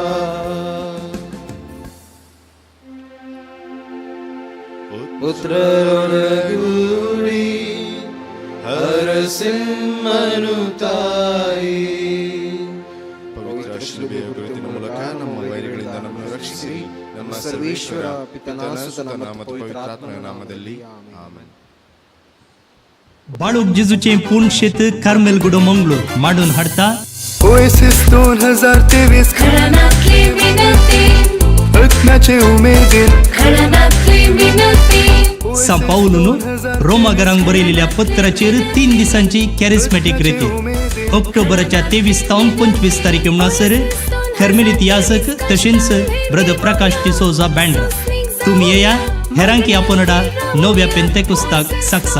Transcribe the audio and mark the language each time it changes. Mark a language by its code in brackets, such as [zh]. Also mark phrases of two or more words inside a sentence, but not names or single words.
[kn] ಪುತ್ರರೊಳಗೂಡಿ ಹರಸಿಂಹನು ತಾಯಿ ಪವಿತ್ರ ಶಿಲುಬೆಯ ಗುರುತಿನ ಮೂಲಕ ನಮ್ಮ ವೈರಿಗಳಿಂದ ನಮ್ಮನ್ನು ರಕ್ಷಿಸಿ. ನಮ್ಮ ಸರ್ವೇಶ್ವರ ಪಿತನ ಸುತನ ಮತ್ತು ಪವಿತ್ರಾತ್ಮನ ನಾಮದಲ್ಲಿ ಆಮೆನ್. [kok] बाळूक जेजूचे पूर्ण शेत कार्मेल गुडो मंगळूर माडून हाडता ओएसिस 2023 घराण्यातली विनंती रत्नाचे उमेदीर घराण्यातली विनंती सांपावलून रोमागरांक बरयलेल्या पत्राचेर 3 दिसांची कॅरिस्मॅटिक रिती ऑक्टोबरच्या 23 ते 25 तारीख म्हणसर कर्मेलित याजक तशेंच ब्रदर प्रकाश डिसोजा बँड्रा तुम्ही येया हेरांकी आपणडा नव्या पेंतेकुस्ताक साक्षाव.